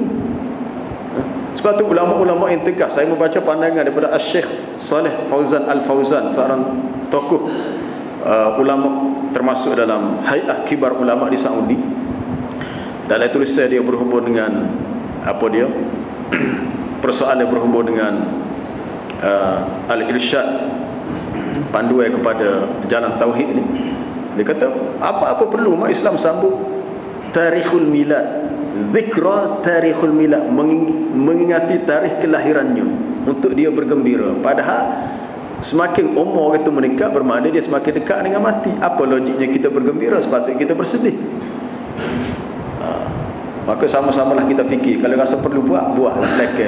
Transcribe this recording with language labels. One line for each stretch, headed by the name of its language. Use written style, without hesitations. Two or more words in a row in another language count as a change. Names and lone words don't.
Malay: Sebab tu ulama-ulama yang tegas, saya membaca pandangan daripada Syekh Saleh Fauzan Al-Fauzan, seorang tokoh ulama termasuk dalam Hay'ah Kibar Ulama di Saudi. Dalam tulisan dia berhubung dengan persoalan yang berhubung dengan Al-Irsyad, panduan kepada jalan tauhid ni. Dia kata apa-apa perlu umat Islam sambut
Arabic: tarikhul milad, zikra tarikhul milad,
Malay: mengingati tarikh kelahirannya untuk dia bergembira. Padahal semakin umur itu meningkat, bermakna dia semakin dekat dengan mati. Apa logiknya kita bergembira? Sepatutnya kita bersedih. Maka sama-samalah kita fikir, kalau rasa perlu buatlah silakan.